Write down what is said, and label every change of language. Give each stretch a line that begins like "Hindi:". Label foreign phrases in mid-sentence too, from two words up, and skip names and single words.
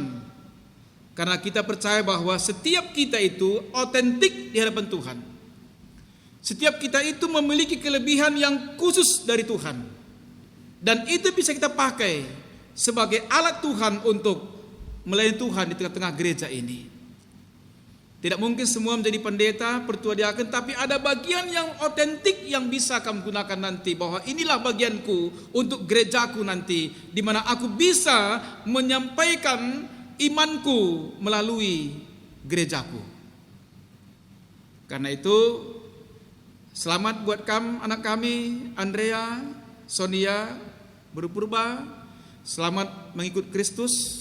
Indonesian: Karena kita percaya bahwa setiap kita itu otentik di hadapan Tuhan. Setiap kita itu memiliki kelebihan yang khusus dari Tuhan. Dan itu bisa kita pakai sebagai alat Tuhan untuk melayani Tuhan di tengah-tengah gereja ini. Tidak mungkin semua menjadi pendeta, pertua diaken, tapi ada bagian yang otentik yang bisa kamu gunakan nanti, bahwa inilah bagianku untuk gerejaku nanti, di mana aku bisa menyampaikan imanku melalui gerejaku. Karena itu, selamat buat kamu, anak kami Andrea, Sonia Berpurba, selamat mengikut Kristus.